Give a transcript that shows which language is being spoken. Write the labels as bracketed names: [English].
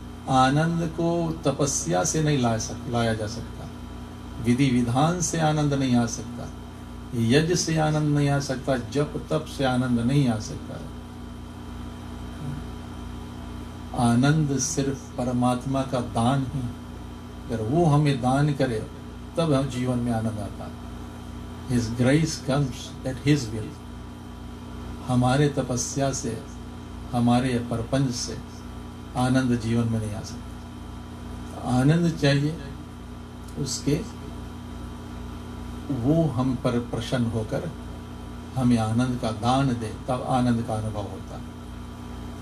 [Hindi] आनंद को तपस्या से नहीं लाया जा सकता, विधि विधान से आनंद नहीं आ सकता, यज्ञ से आनंद नहीं आ सकता, जप तप से आनंद नहीं आ सकता। आनंद सिर्फ परमात्मा का दान ही, अगर वो हमें दान करे तब हम जीवन में आनंद आता है। [English] His grace comes at His will। [Hindi] हमारे तपस्या से, हमारे परपंच से आनंद जीवन में नहीं आ सकता। आनंद चाहिए उसके, वो हम पर प्रसन्न होकर हमें आनंद का दान दे, तब आनंद का अनुभव होता है।